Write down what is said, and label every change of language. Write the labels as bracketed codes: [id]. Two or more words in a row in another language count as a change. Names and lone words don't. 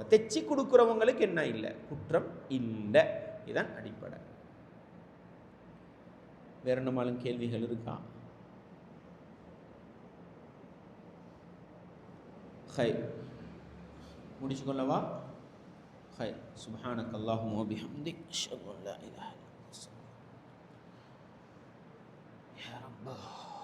[ta] தைச்சி கொடுக்குறவங்களுக்கு என்ன இல்லை, குற்றம் இல்லை. இதுதான் அடிப்படை. வேற என்னமாலும் கேள்விகள் இருக்கா? ஹை முடிச்சுக்கொள்ளவா? [ar] خير. سبحانك اللهم وبحمدك أشهد أن لا إله إلا أنت يا رب.